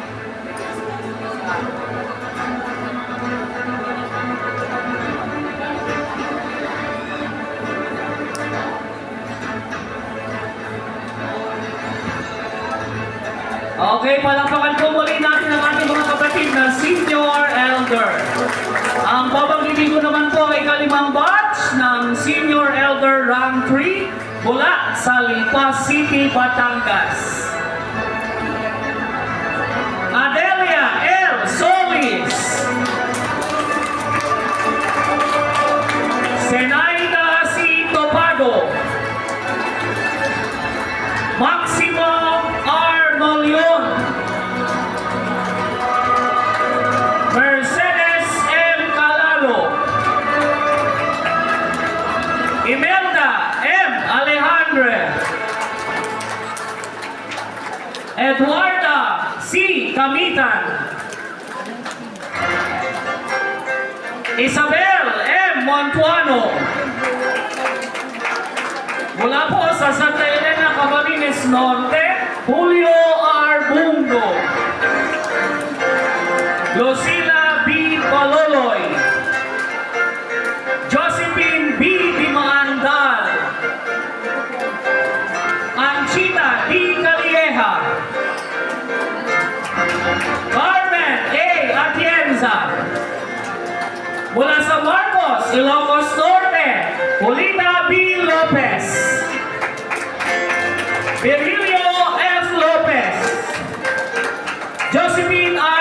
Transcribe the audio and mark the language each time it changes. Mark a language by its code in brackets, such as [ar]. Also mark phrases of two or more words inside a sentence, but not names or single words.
[tl] Okay, palakpakan po muli natin ang ating mga kapatid na Senior Elder. Ang babanggitin ko naman po ay ika-5 batch ng Senior Elder Rank 3 mula sa Lipa City, Batangas. Adelia L. Solis. Senaida C. Topago. Maximo R. Malion. Mercedes M. Calalo. Imelda M. Alejandre. Eduarda C. Camitan. Isabel M. Montuano. Mula po sa Santa Elena, Camarines Norte, Julio R. Bungo. Lucila B. Paloloy, Josephine B. Dimaandal, Anchita D. Calieja, Carmen A. Atienza, mula sa Marcos, Ilocos Norte, Julita B. Lopez, Virilio F. Lopez, Josephine R.